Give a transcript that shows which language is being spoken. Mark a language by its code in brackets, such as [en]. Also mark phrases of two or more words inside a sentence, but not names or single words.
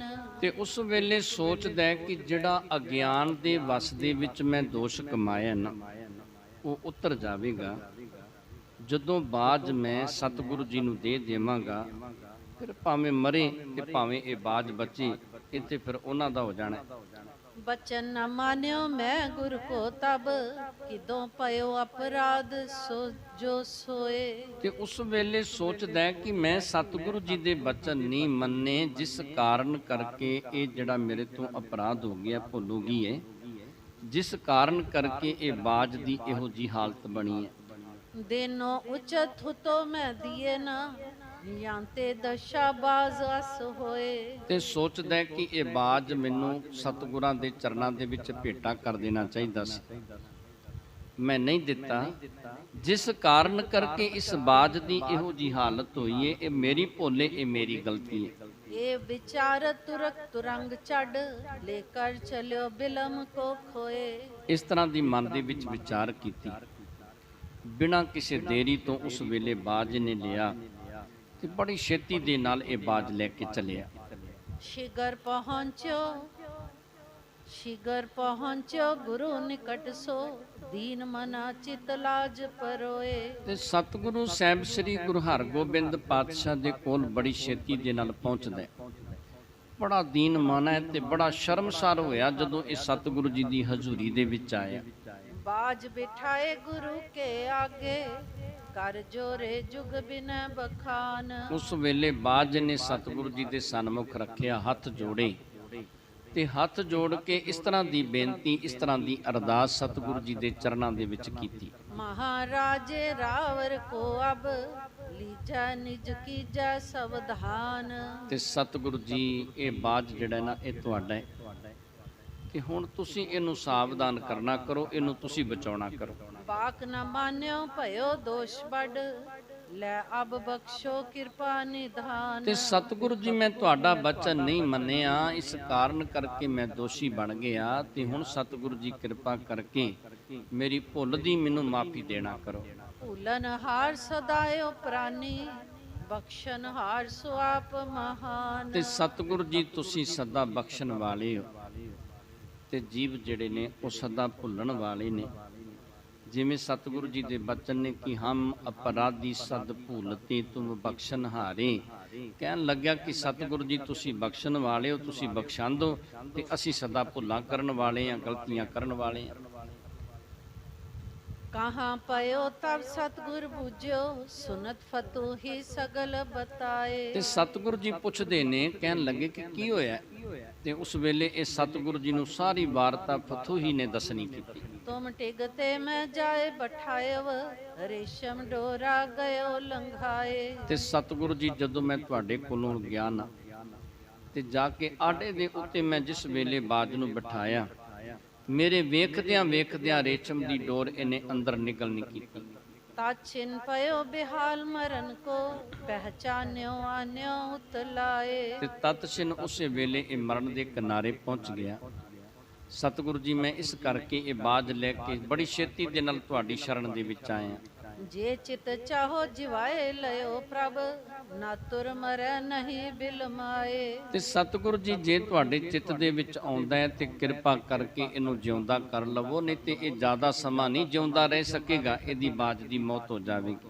[pa] ਤੇ ਉਸ ਵੇਲੇ ਸੋਚਦਾ ਹੈ ਕਿ ਜਿਹੜਾ ਅਗਿਆਨ ਦੇ ਵਸ ਦੇ ਵਿੱਚ ਮੈਂ ਦੋਸ਼ ਕਮਾਇਆ ਨਾ, ਉਹ ਉਤਰ ਜਾਵੇਗਾ ਜਦੋਂ ਬਾਜ ਮੈਂ ਸਤਿਗੁਰੂ ਜੀ ਨੂੰ ਦੇ ਦੇਵਾਂਗਾ। ਫਿਰ ਭਾਵੇਂ ਮਰੇ ਤੇ ਭਾਵੇਂ ਇਹ ਬਾਜ ਬਚੇ, ਇੱਥੇ ਫਿਰ ਉਹਨਾਂ ਦਾ ਹੋ ਜਾਣਾ। [bra] बचन न मान्यो मैं गुर को तब, किदों पयो अपराध सो जो सोए। [pa] ਤੇ ਉਸ ਵੇਲੇ ਸੋਚਦਾ ਹੈ ਕਿ ਮੈਂ ਸਤਿਗੁਰੂ ਜੀ ਦੇ ਬਚਨ ਨਹੀਂ ਮੰਨੇ, ਜਿਸ ਕਾਰਨ ਕਰਕੇ ਇਹ ਜਿਹੜਾ ਮੇਰੇ ਤੋਂ ਅਪਰਾਧ ਹੋ ਗਿਆ, ਭੁੱਲ ਹੋ ਗਈ ਹੈ, ਜਿਸ ਕਾਰਨ ਕਰਕੇ ਇਹ ਬਾਜ ਦੀ ਇਹੋ ਜੀ ਹਾਲਤ ਬਣੀ ਹੈ। [bra] देनो उचत तो मैं दिए ना, यांते दशा बाज अस होए। [pa] ਤੇ ਸੋਚਦਾ ਹੈ ਕਿ ਇਹ ਬਾਜ ਮੈਨੂੰ ਸਤਿਗੁਰਾਂ ਦੇ ਚਰਨਾਂ ਦੇ ਵਿੱਚ ਭੇਟਾ ਕਰ ਦੇਣਾ ਚਾਹੀਦਾ ਸੀ, ਮੈਂ ਨਹੀਂ ਦਿੱਤਾ, ਜਿਸ ਕਾਰਨ ਕਰਕੇ ਇਸ ਬਾਜ ਦੀ ਇਹੋ ਜੀ ਹਾਲਤ ਹੋਈ ਹੈ। ਇਹ ਮੇਰੀ ਭੁੱਲ ਹੈ, ਇਹ ਮੇਰੀ ਗਲਤੀ ਹੈ। [bra] ये विचार तुरक तुरंग चढ़, लेकर चलो बिलम को खोए। [pa] ਇਸ ਤਰ੍ਹਾਂ ਦੀ ਮਨ ਦੇ ਵਿੱਚ ਵਿਚਾਰ ਕੀਤੀ, ਬਿਨਾਂ ਕਿਸੇ ਦੇਰੀ ਤੋਂ ਉਸ ਵੇਲੇ ਬਾਜ ਨੇ ਲਿਆ ਤੇ ਬੜੀ ਛੇਤੀ ਦੇ ਨਾਲ ਇਹ ਬਾਜ ਲੈ ਕੇ ਚੱਲਿਆ। [bra] शिगर पहुँचो गुरु निकट सो, दीन मना चित लाज परोए। [pa] ਤੇ ਸਤਿਗੁਰੂ ਸਾਹਿਬ ਸ੍ਰੀ ਗੁਰੂ ਹਰਗੋਬਿੰਦ ਪਾਤਸ਼ਾਹ ਦੇ ਕੋਲ ਬੜੀ ਛੇਤੀ ਦੇ ਨਾਲ ਪਹੁੰਚਦਾ ਹੈ। ਬੜਾ ਦੀਨ ਮਨ ਹੈ ਤੇ ਬੜਾ ਸ਼ਰਮਸਾਰ ਹੋਇਆ ਜਦੋਂ ਇਹ ਸਤਿਗੁਰੂ ਜੀ ਦੀ ਹਜ਼ੂਰੀ ਦੇ ਵਿੱਚ ਆਇਆ। [bra] बाज बिठाए गुरु के आगे, कर जोरे जुग बिन बखान। [pa] ਉਸ ਵੇਲੇ ਬਾਜ ਨੇ ਸਤਿਗੁਰੂ ਜੀ ਦੇ ਸਨਮੁਖ ਰੱਖਿਆ, ਹੱਥ ਜੋੜੇ ਤੇ ਹੱਥ ਜੋੜ ਕੇ ਇਸ ਤਰ੍ਹਾਂ ਦੀ ਬੇਨਤੀ, ਇਸ ਤਰ੍ਹਾਂ ਦੀ ਅਰਦਾਸ ਸਤਿਗੁਰੂ ਜੀ ਦੇ ਚਰਨਾਂ ਦੇ ਵਿੱਚ ਕੀਤੀ। [bra] महाराजे रावर को अब, लीजा निज कीजा सावधान। [pa] ਤੇ ਸਤਿਗੁਰੂ ਜੀ ਇਹ ਬਾਜ ਜਿਹੜਾ ਨਾ ਇਹ ਤੁਹਾਡਾ ਹੈ ਤੇ ਹੁਣ ਤੁਸੀਂ ਇਹਨੂੰ ਸਾਵਧਾਨ ਕਰਨਾ ਕਰੋ, ਇਹਨੂੰ ਤੁਸੀਂ ਬਚਾਉਣਾ ਕਰੋ। [bra] बाक न मान्यो भयो दोष बड़, ले अब बख्शो कृपा निधान। [pa] ਤੇ ਸਤਿਗੁਰੂ ਜੀ ਮੈਂ ਤੁਹਾਡਾ ਬਚਨ ਨਹੀਂ ਮੰਨਿਆ, ਇਸ ਕਾਰਨ ਕਰਕੇ ਮੈਂ ਦੋਸ਼ੀ ਬਣ ਗਿਆ ਤੇ ਹੁਣ ਸਤਿਗੁਰੂ ਜੀ ਕਿਰਪਾ ਕਰਕੇ ਮੇਰੀ ਭੁੱਲ ਦੀ ਮੈਨੂੰ ਮਾਫੀ ਦੇਣਾ ਕਰੋ। [bra] ਭੂਲਨ ਹਾਰ ਸਦਾਇਓ ਪ੍ਰਾਨੀ, ਬਖਸ਼ਨ ਹਾਰ ਸੋ ਆਪ ਮਹਾਨ। [pa] ਤੇ ਸਤਿਗੁਰੂ ਜੀ ਤੁਸੀਂ ਸਦਾ ਬਖਸ਼ਣ ਵਾਲੇ ਹੋ ਤੇ ਜੀਵ ਜਿਹੜੇ ਨੇ ਉਹ ਸਦਾ ਭੁੱਲਣ ਵਾਲੇ ਨੇ। ਜਿਵੇਂ ਸਤਿਗੁਰੂ ਜੀ ਦੇ ਬਚਨ ਨੇ ਕਿ [bra] ਹਮ ਅਪਰਾਧੀ ਸਦ ਭੂਲਤੇ ਤੁਮ ਬਖਸ਼ਨ ਹਾਰੇ, [pa] ਕਹਿਣ ਲੱਗਿਆ ਕਿ ਸਤਿਗੁਰੂ ਜੀ ਤੁਸੀਂ ਬਖਸ਼ਣ ਵਾਲੇ ਹੋ, ਤੁਸੀਂ ਬਖਸ਼ਾਂਦੋ ਤੇ ਅਸੀਂ ਸਦਾ ਭੁੱਲਾਂ ਕਰਨ ਵਾਲੇ ਹਾਂ, ਗਲਤੀਆਂ ਕਰਨ ਵਾਲੇ ਹਾਂ। [bra] कहाँ पयो तब सतगुर बुझो, सुनत फतू ही सगल बताए। [pa] ਤੇ ਸਤਿਗੁਰੂ ਜੀ ਪੁੱਛਦੇ ਨੇ, ਕਹਿਣ ਲੱਗੇ ਕਿ ਕੀ ਹੋਇਆ, ਤੇ ਉਸ ਵੇਲੇ ਇਹ ਸਤਿਗੁਰੂ ਜੀ ਨੂੰ ਸਾਰੀ ਵਾਰਤਾ ਫਤੂਹੀ ਨੇ ਦੱਸਣੀ ਕੀਤੀ। [bra] तुम टिगते में जाए बठायव, रेशम डोरा गयो लंघाए। [pa] ਤੇ ਸਤਿਗੁਰੂ ਜੀ ਜਦੋਂ ਮੈਂ ਤੁਹਾਡੇ ਕੋਲੋਂ ਗਿਆ ਨਾ ਤੇ ਜਾ ਕੇ ਆਡੇ ਦੇ ਉੱਤੇ ਮੈਂ ਜਿਸ ਵੇਲੇ ਬਾਜ ਨੂੰ ਬਿਠਾਇਆ, ਮੇਰੇ ਵੇਖਦਿਆਂ ਵੇਖਦਿਆਂ ਰੇਸ਼ਮ ਦੀ ਡੋਰ ਇਹਨੇ ਅੰਦਰ ਨਿਕਲ ਨਹੀਂ ਕੀਤੀ। [bra] ताछिन पयो बेहाल मरन को, पहचान्यो आन्यो उतलाए। [pa] ਤੇ ਤਤਸ਼ਿਨ ਉਸੇ ਵੇਲੇ ਇਹ ਮਰਨ ਦੇ ਕਿਨਾਰੇ ਪਹੁੰਚ ਗਿਆ। ਸਤਿਗੁਰੂ ਜੀ ਮੈਂ ਇਸ ਕਰਕੇ ਇਹ ਬਾਜ ਲੈ ਕੇ ਬੜੀ ਛੇਤੀ ਦੇ ਨਾਲ ਤੁਹਾਡੀ ਸ਼ਰਨ ਦੇ ਵਿੱਚ ਆਇਆ। [bra] जे चित चाहो जिवाए लयो प्रभ, ना तुर मरै नहीं बिलमाए। [pa] ਤੇ ਸਤਿਗੁਰੂ ਜੀ ਜੇ ਤੁਹਾਡੇ ਚਿੱਤ ਦੇ ਵਿੱਚ ਆਉਂਦਾ ਹੈ ਤੇ ਕਿਰਪਾ ਕਰਕੇ ਇਹਨੂੰ ਜਿਉਂਦਾ ਕਰ ਲਵੋ, ਨਹੀਂ ਤੇ ਇਹ ਜ਼ਿਆਦਾ ਸਮਾਂ ਨਹੀਂ ਜਿਉਂਦਾ ਰਹਿ ਸਕੇਗਾ, ਇਹਦੀ ਬਾਜ ਦੀ ਮੌਤ ਹੋ ਜਾਵੇਗੀ।